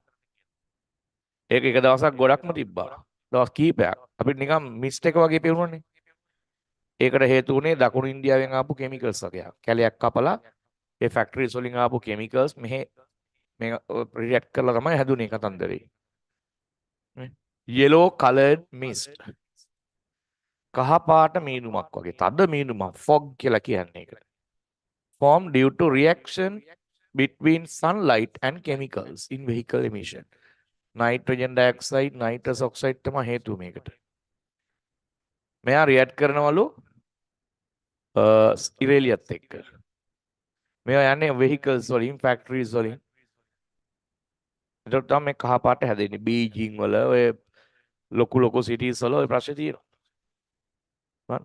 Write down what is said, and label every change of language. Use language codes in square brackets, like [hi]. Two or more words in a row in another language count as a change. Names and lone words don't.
[si] ඒක එක දවසක් ගොඩක්ම තිබ්බා. දවස් කීපයක්. අපිට නිකන් මිස්ට් එක වගේ පෙවුණානේ. ඒකට හේතු වුණේ දකුණු ඉන්දියාවෙන් ආපු කෙමිකල්ස් වගේක්. කැලයක් කපලා ඒ ෆැක්ටරිස් වලින් ආපු කෙමිකල්ස් මෙහෙ මේ රියැක්ට් කරලා තමයි හැදුනේ කතන්දරේ. [en] yellow colored mist. [si] කහ පාට මීනුමක් වගේ. තද මීනුමක් fog කියලා කියන්නේ ඒකට. [en] Formed due to reaction between sunlight and chemicals in vehicle emission. Nitrogen dioxide, nitrous oxide [si] තමයි හේතුව මේකට. මෙයා රියැක්ට් කරනවලු ඉරේලියත් එක්ක. මේවා යන්නේ vehicles වලින්, factories වලින්. එතකොට තමයි මේ කහ පාට හැදෙන්නේ. බීජිං වල ඔය ලොකු සිටිස් වල ඔය ප්‍රශ්නේ තියෙනවා.